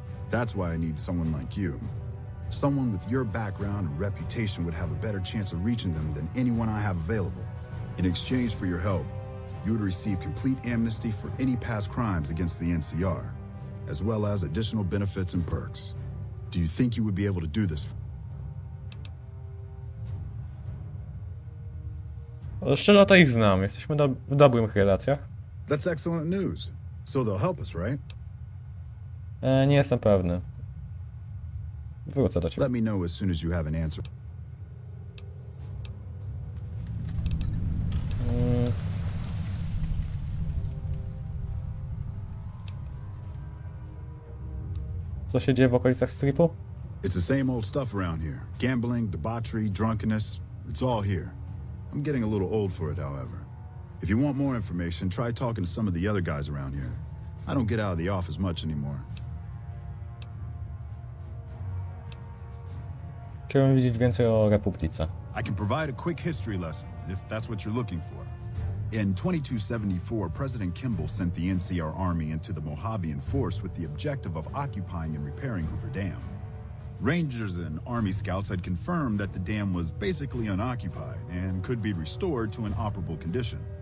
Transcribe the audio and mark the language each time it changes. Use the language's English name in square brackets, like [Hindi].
[English] That's why I need someone like you. Someone with your background and reputation would have a better chance of reaching them than anyone I have available. In exchange for your help, you would receive complete amnesty for any past crimes against the NCR, as well as additional benefits and perks. Do you think you would be able to do this? [Polish] Szczerze to ich znam, jesteśmy w dobrych relacjach. [English] That's excellent news. So they'll help us, right? [Polish] Nie jestem pewny. Wrócę do ciebie. [English] Let me know as soon as you have an answer. [Polish] Co się dzieje w okolicach stripu? [English] It's the same old stuff around here. Gambling, debauchery, drunkenness. It's all here. I'm getting a little old for it, however. If you want more information, try talking to some of the other guys around here. I don't get out of the office much anymore. [Polish] Chciałbym wiedzieć więcej o Republice. [English] I can provide a quick history lesson, if that's what you're looking for. In 2274, President Kimball sent the NCR Army into the Mojavean force with the objective of occupying and repairing Hoover Dam. Rangers and Army scouts had confirmed that the dam was basically unoccupied and could be restored to an operable condition.